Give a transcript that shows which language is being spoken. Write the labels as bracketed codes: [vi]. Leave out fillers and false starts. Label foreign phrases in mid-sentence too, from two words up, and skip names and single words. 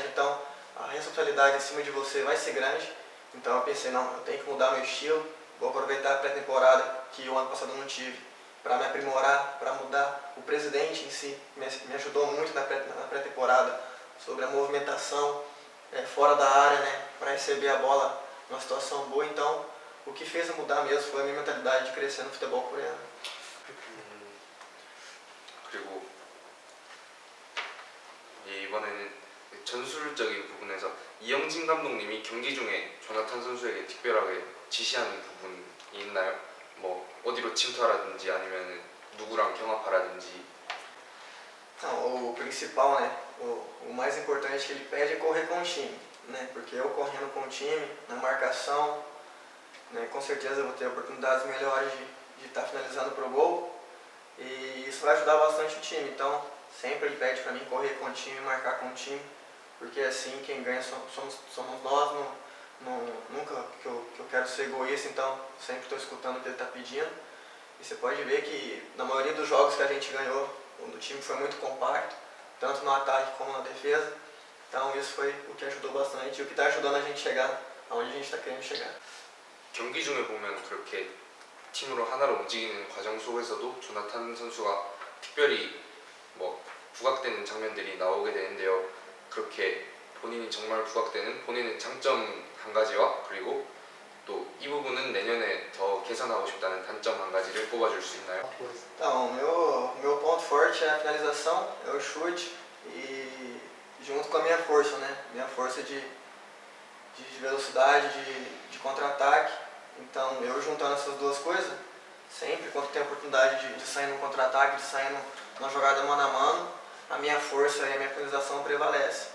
[pt] Então a responsabilidade em cima de você vai ser grande. Então eu pensei, não, eu tenho que mudar meu estilo, vou aproveitar a pré-temporada que o ano passado eu não tive para me aprimorar, para mudar. O presidente em si me ajudou muito na pré-temporada sobre a movimentação fora da área, né, para receber a bola numa situação boa. Então o que fez eu mudar mesmo foi a minha mentalidade de crescer no futebol coreano. [ko] 그리고 이번에는 전술적인 부분에서 이영진 감독님이 경기 중에 조나탄 선수에게 특별하게 지시하는 부분이 있나요? 어디로 침투하라든지 아니면 누구랑 경합하라든지. [pt] Não, o principal, né, o mais importante que ele pede é correr com o time, né, porque eu correndo com o time, na marcação, né, com certeza eu vou ter oportunidades melhores de estar finalizando pro gol e isso vai ajudar bastante o time. Então sempre ele pede para mim correr com o time, marcar com o time, porque assim quem ganha somos nós. Nunca que eu quero ser egoísta, então sempre estou escutando o que ele está pedindo. E você pode ver que na maioria dos jogos que a gente ganhou, o time foi muito compacto, tanto no ataque como na defesa. Então isso foi o que ajudou bastante e o que está ajudando a gente chegar aonde a gente está querendo chegar. [ko] 경기 중에 보면 그렇게 팀으로 하나로 움직이는 과정 속에서도 조나탄 선수가 특별히 부각되는 장면들이 나오게 되는데요. 그렇게 본인이 정말 부각되는 본인의 장점 한 가지와 그리고 또 이 부분은 내년에 더 개선하고 싶다는 단점 한 가지를 꼽아줄 수 있나요? [pt] Então, meu ponto forte é a finalização, é o chute e junto com a minha força, né? Minha força de velocidade, de contra-ataque. Então, eu juntando essas duas coisas, sempre quando tem a oportunidade de sair no contra-ataque, de sair numa jogada mano a mano, a minha força e a minha finalização prevalece.